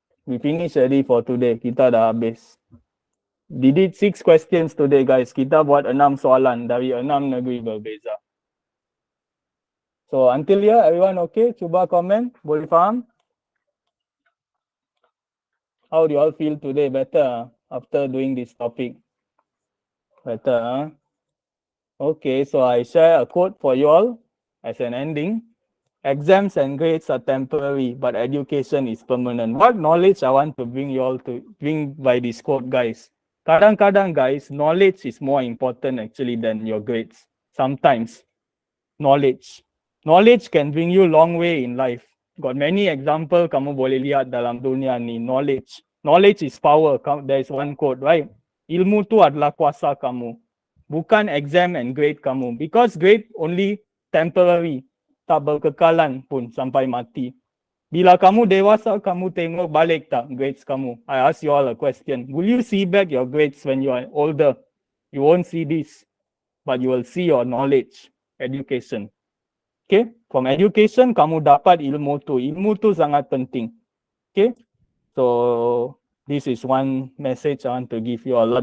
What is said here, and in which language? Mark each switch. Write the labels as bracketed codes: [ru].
[en] We finish already for today. [ms] Kita dah habis. [en] We did 6 questions today guys. [ms] Kita buat 6 soalan dari 6 negeri berbeza. [en] So until here, everyone okay? [ms] Cuba komen. Boleh faham? [en] How do you all feel today? Better after doing this topic? Better, Okay, so I share a quote for you all as an ending. Exams and grades are temporary, but education is permanent. What knowledge I want to bring you all to bring by this quote, guys? Kadang-kadang, guys, knowledge is more important actually than your grades. Sometimes, knowledge. Knowledge can bring you long way in life. Got many example [ms] kamu boleh lihat dalam dunia ni. [en] Knowledge. Knowledge is power. There is one quote, right? [ms] Ilmu tu adalah kuasa kamu. Bukan exam and grade kamu. [en] Because grade only temporary. [ms] Tak berkekalan pun sampai mati. Bila kamu dewasa, kamu tengok balik tak grades kamu? [en] I ask you all a question. Will you see back your grades when you are older? You won't see this. But you will see your knowledge, education. Okay, from education [ms] kamu dapat ilmu tu. Ilmu tu sangat penting. [en] Okay, so this is one message I want to give you all.